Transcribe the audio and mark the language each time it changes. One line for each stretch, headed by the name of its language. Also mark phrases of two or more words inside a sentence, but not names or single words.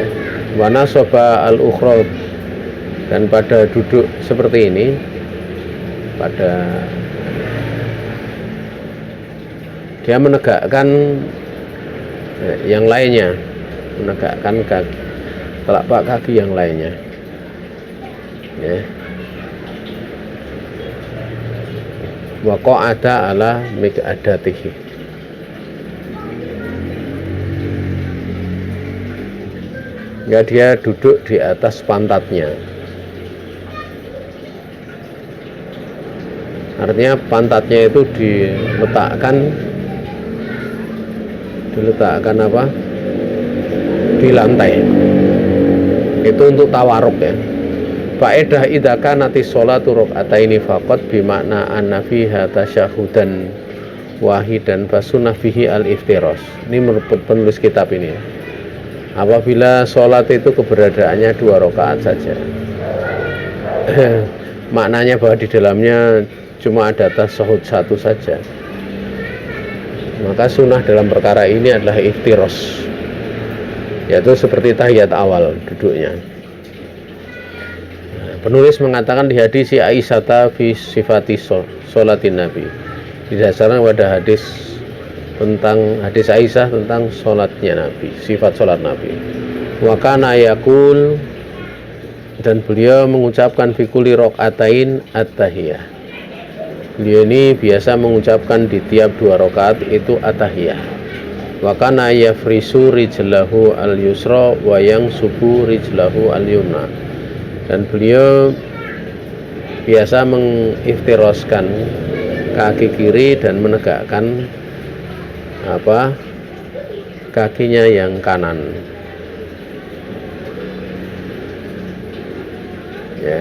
Arabic: ونصب الأخرى,
Indonesian: dan pada duduk seperti ini, pada dia menegakkan yang lainnya, menegakkan kaki telapak kaki yang lainnya ya.
Arabic: وقعد على مقعدته,
Indonesian: ya, dia duduk di atas pantatnya. Artinya pantatnya itu diletakkan di lantai. Itu untuk tawaruk ya.
Arabic: فائدة إذا كانت الصلاة ركعتين فقط بمعنى أن فيها تشهدا واحدا فالسنة فيه الافتراش.
Indonesian: Ini menurut penulis kitab ini. Apabila sholat itu keberadaannya 2 rakaat saja, maknanya bahwa di dalamnya cuma ada tasyahud 1 saja, maka sunnah dalam perkara ini adalah iftiros, yaitu seperti tahiyat awal duduknya. Penulis mengatakan di hadis Aisyah
Arabic: في صفة صلاة النبي,
Indonesian: didasarkan pada hadis Aisyah tentang sholatnya Nabi, sifat sholat Nabi.
Arabic: وكان يقول,
Indonesian: dan beliau mengucapkan
Arabic: في كل ركعتين التحية.
Indonesian: Beliau ini biasa mengucapkan di tiap 2 rakaat itu at-tahiyah.
Arabic: وكان يفرش رجله اليسرى وينصب رجله اليمنى,
Indonesian: dan beliau biasa mengiftiroskan kaki kiri dan menegakkan kakinya yang kanan ya.